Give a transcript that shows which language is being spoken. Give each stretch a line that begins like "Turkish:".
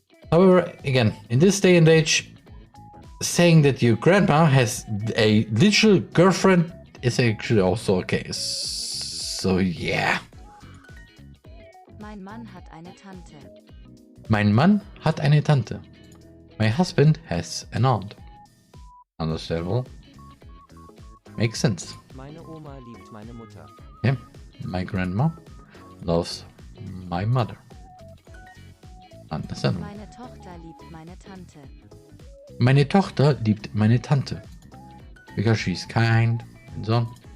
English: However, again, in this day and age, saying that your grandma has a literal girlfriend is actually also okay. So yeah.
German: Mein Mann hat eine Tante. Mein Mann hat eine Tante.
English: My husband has an aunt. Understandable. Makes sense.
German: Meine Oma liebt meine Mutter.
English: Yeah, my grandma loves my mother. Understandable.
German: Meine Tochter liebt meine Tante. Meine Tochter liebt meine Tante.
English: Because she's kind and so on.